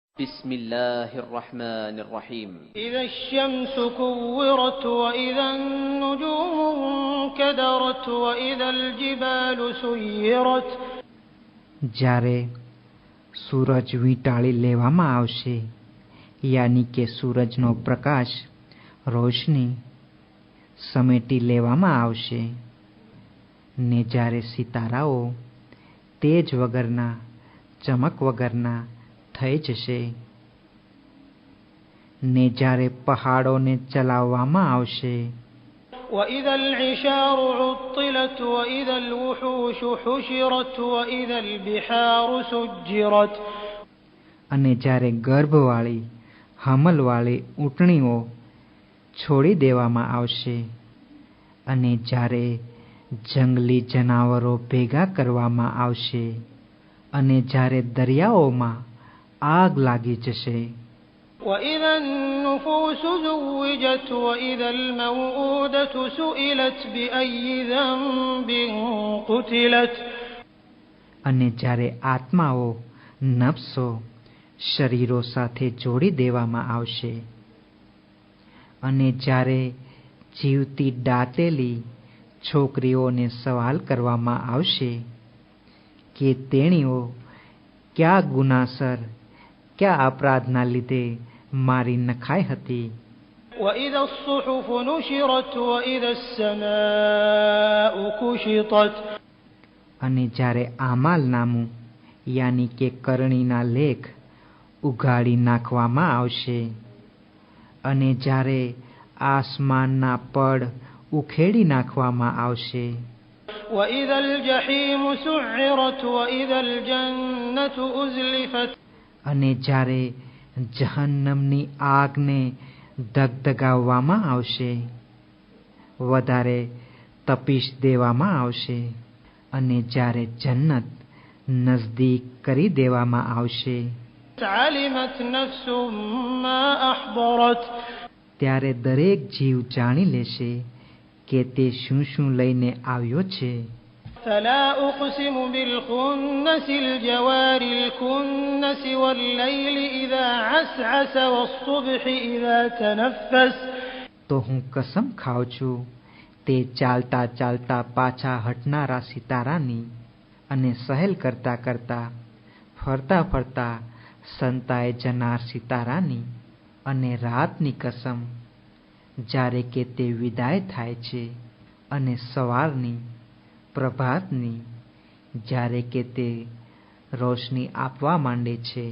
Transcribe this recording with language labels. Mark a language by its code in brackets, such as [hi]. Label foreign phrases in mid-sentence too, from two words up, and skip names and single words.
[ar] بسم الله الرحمن الرحيم إذا الشمس كورت وإذا النجوم انكدرت وإذا الجبال سيرت. [gu] જ્યારે સૂરજ વીંટાળી લેવામાં આવશે, યાની કે સૂરજનો પ્રકાશ, રોશની સમેટી લેવામાં આવશે, ને જ્યારે સિતારાઓ તેજ વગરના, ચમક વગરના થઈ જશે, ને જ્યારે પહાડોને ચલાવવામાં આવશે, [ar] وإذا العشار عطلت وإذا الوحوش حشرت وإذا البحار سجرت. [gu] અને જ્યારે ગર્ભવાળી, હમલવાળી ઊંટણીઓ છોડી દેવામાં આવશે, અને જ્યારે જંગલી જનાવરો ભેગા કરવામાં આવશે, અને જ્યારે દરિયાઓમાં આગ લાગી જશે, [ar] وإذا النفوس زوجت وإذا الموءودة سئلت بأي ذنب قتلت. [gu] અને જ્યારે આત્માઓ, નફ્સો શરીરો સાથે જોડી દેવામાં આવશે, અને જ્યારે જીવતી દાટેલી છોકરીઓને સવાલ કરવામાં આવશે કે તેણીઓ કયા ગુનાસર, કયા અપરાધના લીધે મારી નખાઈ હતી. [ar] وإذا الصحف نشرت وإذا السماء كشطت. [gu] અને જ્યારે આમાલનામું યાની કે કરણીના લેખ ઉઘાડી નાખવામાં આવશે, અને જ્યારે આસમાનના પડ ઉખેડી નાખવામાં આવશે, [ar] وإذا الجحيم سعرت وإذا الجنة أزلفت. [gu] અને જ્યારે જહન્નમની આગને ધગધગાવવામાં આવશે, વધારે તપીશ દેવામાં આવશે, અને જ્યારે જન્નત નજદીક કરી દેવામાં આવશે, [ar] علمت نفس ما أحضرت. [gu] ત્યારે દરેક જીવ જાણી લેશે કે તે શું શું લઈને આવ્યો છે. [ar] فلا أقسم بالخنس الجوار الكنس والليل إذا عسعس والصبح إذا تنفس. [gu] તો હું કસમ ખાઉં છું તે ચાલતા ચાલતા પાછા હટનારા સિતારાની, અને સહેલ કરતા કરતા, ફરતા ફરતા સંતાઈ જનાર સિતારાની, અને રાતની કસમ જ્યારે કે તે વિદાય થાય છે, અને સવારની, પ્રભાતની જ્યારે કે તે રોશની આપવા માંડે છે.